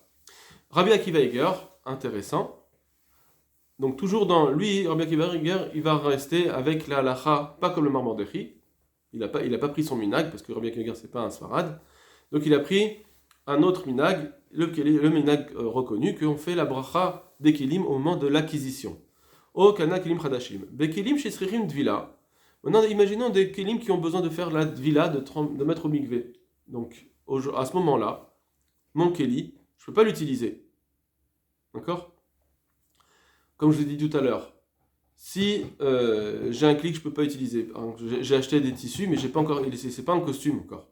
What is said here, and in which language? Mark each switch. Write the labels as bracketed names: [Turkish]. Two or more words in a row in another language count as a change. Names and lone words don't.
[French] Rabbi Akiva Eiger, intéressant. Donc toujours dans lui, Rabbi Akiva Eiger, il va rester avec la halacha, pas comme le Maram Mordechai. Il a pas pris son minag, parce que Rabbi Akiva Eiger c'est pas un Sfarad. Donc il a pris un autre minag, le minag reconnu, qu'on fait la bracha des kelim au moment de l'acquisition. [Hebrew] או קנה כלים חדשים. בכלים שצריכים טבילה. [French] Maintenant, imaginons des kelim qui ont besoin de faire la dvila, de mettre au mikvé. Donc, à ce moment-là, mon keli, je ne peux pas l'utiliser. D'accord? Comme je l'ai dit tout à l'heure, si j'ai un keli que je ne peux pas utiliser, j'ai acheté des tissus, mais j'ai pas encore, c'est pas un costume encore.